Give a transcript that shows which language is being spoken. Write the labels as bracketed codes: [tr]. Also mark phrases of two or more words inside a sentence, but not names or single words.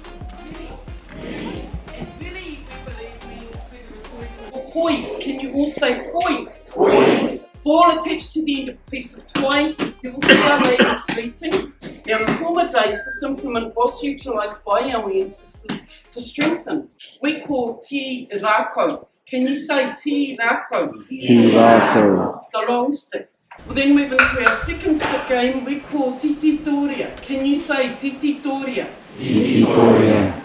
[en] Hoi, can you all say hoi? Hoi. Ball attached to the end of a piece of twine. You will see our ladies bleating. Now in former days, this implement was utilised by our ancestors to strengthen. We call te rako. Can you say te rako? Te rako. The long stick. We'll then move into our second stick game. We call tititoria. Can you say tititoria? Tititoria.